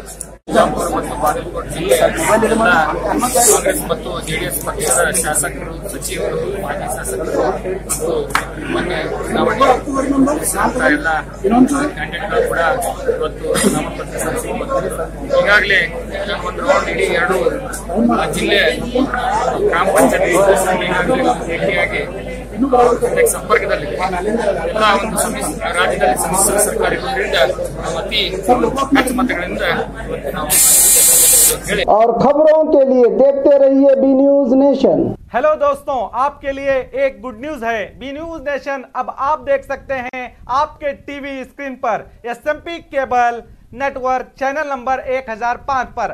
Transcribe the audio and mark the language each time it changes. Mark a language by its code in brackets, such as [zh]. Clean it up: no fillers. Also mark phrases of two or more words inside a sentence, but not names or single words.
[kn] ಬಿಜಾಪುರ ಮತ್ತು ಬಾಗಲಕೋಟೆ ಜಿಲ್ಲೆಯ ಕಾಂಗ್ರೆಸ್ ಮತ್ತು ಜೆಡಿಎಸ್ ಪಕ್ಷದ ಶಾಸಕರು, ಸಚಿವರು, ಮಾಜಿ ಶಾಸಕರು ಮತ್ತು ಮೊನ್ನೆ ಚುನಾವಣೆ ಎಲ್ಲ ಕ್ಯಾಂಡಿಡೇಟ್ಗಳು ಕೂಡ ಇವತ್ತು ನಾಮಪತ್ರ ಸಲ್ಲಿಸಿದ್ದಾರೆ. ಈಗಾಗಲೇ ಒಂದು ರೌಂಡ್ ಇಡೀ 2 ಜಿಲ್ಲೆ ಗ್ರಾಮ ಪಂಚಾಯತಿ ಈಗಾಗಲೇ ಭೇಟಿಯಾಗಿ ಸಂಪರ್ಕದಲ್ಲಿ ಎಲ್ಲ ಒಂದು ರಾಜ್ಯದಲ್ಲಿ ಸಮ್ಮಿಶ್ರ ಸರ್ಕಾರ ಇರುವುದರಿಂದ ಅತಿ ಹೆಚ್ಚು ಮತಗಳಿಂದ [hi] और खबरों के लिए देखते रहिए बी न्यूज नेशन। हेलो दोस्तों, आपके लिए एक [en] good news [hi] है। बी न्यूज नेशन अब आप देख सकते हैं आपके [en] TV screen [hi] पर SMP [en] cable network channel number [hi] 1005 पर।